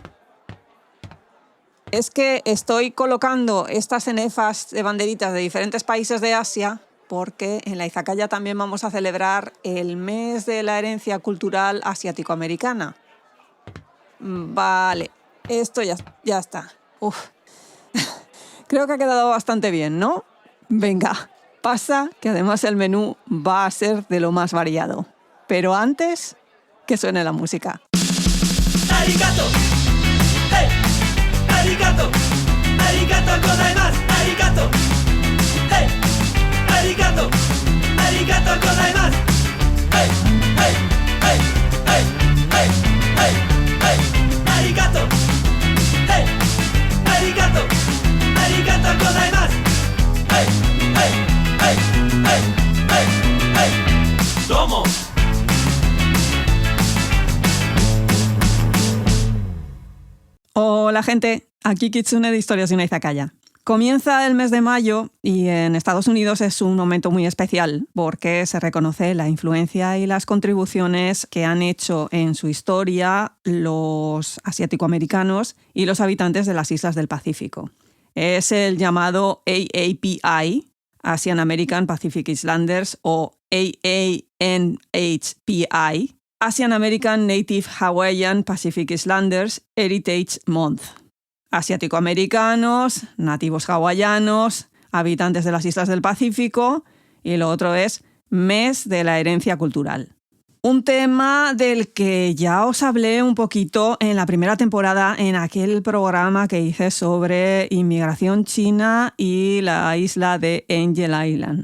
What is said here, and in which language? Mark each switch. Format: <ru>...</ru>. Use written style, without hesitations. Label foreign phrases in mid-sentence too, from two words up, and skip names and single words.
<es>Es que estoy colocando estas cenefas de banderitas de diferentes países de Asia porque en la Izakaya también vamos a celebrar el mes de la herencia cultural asiático-americana. Vale, esto ya está. Uf. Creo que ha quedado bastante bien, ¿no? Venga, pasa, que además el menú va a ser de lo más variado. Pero antes, que suene la música.</es> <ja>¡ありがとう! ¡Hey! ¡ありがとう! ¡ありがとうございます! ¡ありがとう! ¡Hey! ¡ありがとう! ¡ありがとうございます! ¡Hey! ¡Hey! ¡Hey! ¡Hey! ¡Hey! ¡Hey! ¡Hey! ¡ありがとう! ¡Hey! ¡ありがとう! ¡ありがとうございます! ¡Hey! ¡Hey! ¡Hey! ¡Hey! ¡Hey! ¡Hey! ¡Domo!</ja> <es>Hola gente, aquí Kitsune de Historias de una Izakaya. Comienza el mes de mayo y en Estados Unidos es un momento muy especial porque se reconoce la influencia y las contribuciones que han hecho en su historia los asiático-americanos y los habitantes de las islas del Pacífico. Es el llamado AAPI,</es> <en>Asian American Pacific Islanders,</en> <es>o AANHPI,</es> <en>Asian American Native Hawaiian Pacific Islanders Heritage Month.</en> <es>Asiático-americanos, nativos hawaianos, habitantes de las islas del Pacífico, y lo otro es Mes de la Herencia Cultural. Un tema del que ya os hablé un poquito en la primera temporada en aquel programa que hice sobre inmigración china y la isla de Angel Island.</es>